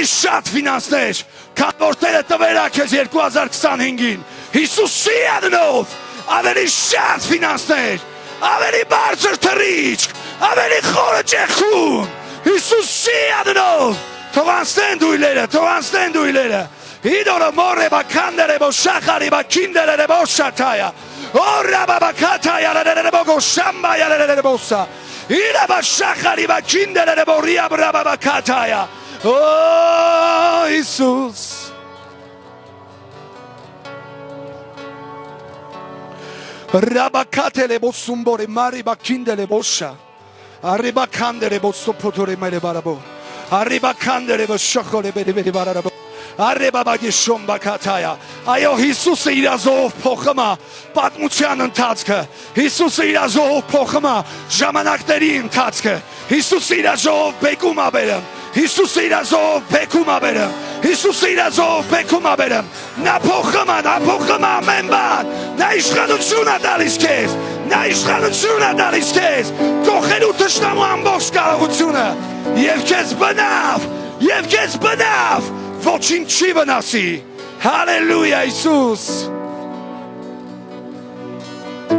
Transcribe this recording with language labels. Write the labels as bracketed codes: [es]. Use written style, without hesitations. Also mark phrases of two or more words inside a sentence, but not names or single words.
[hy] շատ ֆինանսներ, քան որ Տերը տվել է քեզ 2025-ին Հիսուսի անունով ավելի շատ ֆինանսներ, ավելի բարձր թռիչք, ավելի խորը ճեղքում Հիսուսի անունով թող անցնեն դույլերը Idolo morre bakandere bo shakari bakindere bo shataya Ora babakataya la bogo shamba ya la bosa Ira ba shakari bakindere bo ria babakataya [en] Oh Jesus Rabakatele bo sumbore mari bakindele bosha Arriba kandere bo sopotore mele barabo Arriba kandere bo shakole beri barabo Արեբաբագի շոմբակաթայա [hy] Այո Հիսուսը իր ազով փոխում է պատմության ընթացքը Հիսուսը իր ազով փոխում է ժամանակների ընթացքը Հիսուսը իր ազով բեկում է բերում Հիսուսը իր ազով բեկում է բերում Հիսուսը իր ազով բեկում է բերում Նա փոխում է ամեն բան Նա իշխանություն է տալիս քեզ Նա իշխանություն է տալիս քեզ Կողելու թշնամու ամբողջ կարողությունը Եվ քեզ բնավ Ոչինչ չի վնասի Հալելույա Հիսուս